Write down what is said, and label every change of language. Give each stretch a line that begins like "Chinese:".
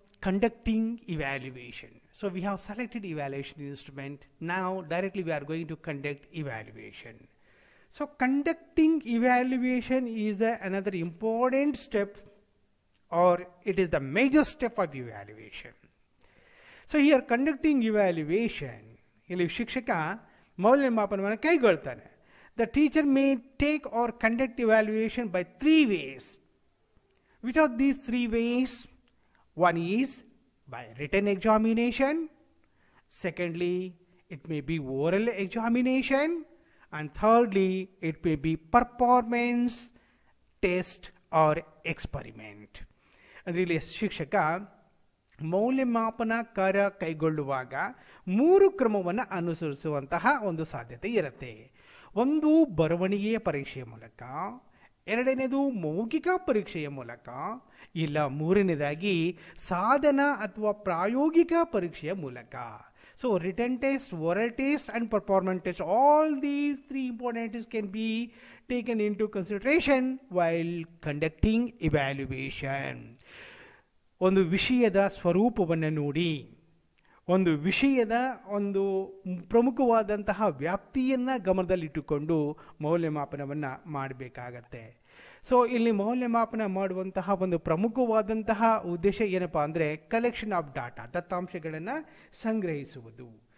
English: conducting evaluation. So we have selected evaluation instrument. Now directly we are going to conduct evaluation. So conducting evaluation is another important step, or it is the major step of evaluation. So here conducting evaluation,
Kannada: ಇಲ್ಲಿ ಶಿಕ್ಷಕ ಮೌಲ್ಯಮಾಪನವನ್ನು ಕೈಗೊಳ್ತಾನೆ.
English: The teacher may take or conduct evaluation by 3 ways. Which are these 3 ways? One is by written examination. Secondly, it may be oral examination. And thirdly, it may be performance, test or experiment.
Kannada: ಅಂದರೆ ಇಲ್ಲಿ ಶಿಕ್ಷಕ ಮೌಲ್ಯಮಾಪನ ಕಾರ್ಯ ಕೈಗೊಳ್ಳುವಾಗ 3 ಕ್ರಮವನ್ನು ಅನುಸರಿಸುವಂತಹ ಒಂದು ಸಾಧ್ಯತೆ ಇರುತ್ತೆ. ಒಂದು ಬರವಣಿಗೆಯ ಪರೀಕ್ಷೆಯ ಮೂಲಕ, ಎರಡನೇದು ಮೌಖಿಕ ಪರೀಕ್ಷೆಯ ಮೂಲಕ, ಇಲ್ಲ ಮೂರನೇದಾಗಿ ಸಾಧನ ಅಥವಾ ಪ್ರಾಯೋಗಿಕ ಪರೀಕ್ಷೆಯ ಮೂಲಕ.
English: So written test, oral test and performance test, all these 3 important tests can be taken into consideration while conducting evaluation.
Kannada: ಒಂದು ವಿಷಯದ ಸ್ವರೂಪವನ್ನು ನೋಡಿ, ಒಂದು ವಿಷಯದ ಒಂದು ಪ್ರಮುಖವಾದಂತಹ ವ್ಯಾಪ್ತಿಯನ್ನು ಗಮನದಲ್ಲಿಟ್ಟುಕೊಂಡು ಮೌಲ್ಯಮಾಪನವನ್ನು ಮಾಡಬೇಕಾಗತ್ತೆ. ಸೊ ಇಲ್ಲಿ ಮೌಲ್ಯಮಾಪನ ಮಾಡುವಂತಹ ಒಂದು ಪ್ರಮುಖವಾದಂತಹ ಉದ್ದೇಶ ಏನಪ್ಪಾ ಅಂದರೆ
English: collection of data,
Kannada: ದತ್ತಾಂಶಗಳನ್ನು ಸಂಗ್ರಹಿಸುವುದು.